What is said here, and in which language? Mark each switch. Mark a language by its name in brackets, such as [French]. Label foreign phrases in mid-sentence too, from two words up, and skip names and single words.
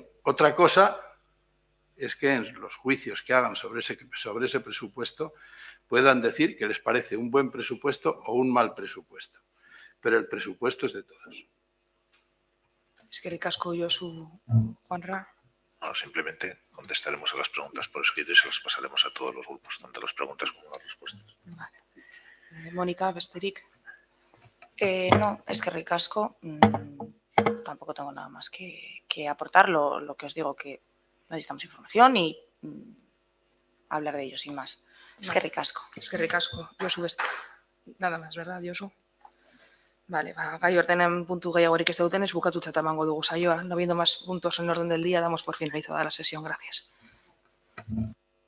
[Spanish] Otra cosa es que en los juicios que hagan sobre ese presupuesto puedan decir que les parece un buen presupuesto o un mal presupuesto. Pero el presupuesto es de todos. [Basque] Eskerrik asko, Josu, Juanra. [Spanish] No, simplemente contestaremos a las preguntas por escrito y se las pasaremos a todos los grupos, tanto las preguntas como las respuestas. Vale. Mónica, [Basque] besterik. No, eskerrik asko. [Spanish] Tampoco tengo nada más que aportar. Lo que os digo, que necesitamos información y hablar de ello sin más. [Basque] Eskerrik asko. Eskerrik asko, Josu besterik. [Spanish] Nada más, ¿verdad, Josu? [Basque] Vale, gai ordenen puntu gehiagorik ez dutenez, bukatutzat emango dugu saioa. [Spanish] No habiendo más puntos en el orden del día, damos por finalizada la sesión. Gracias.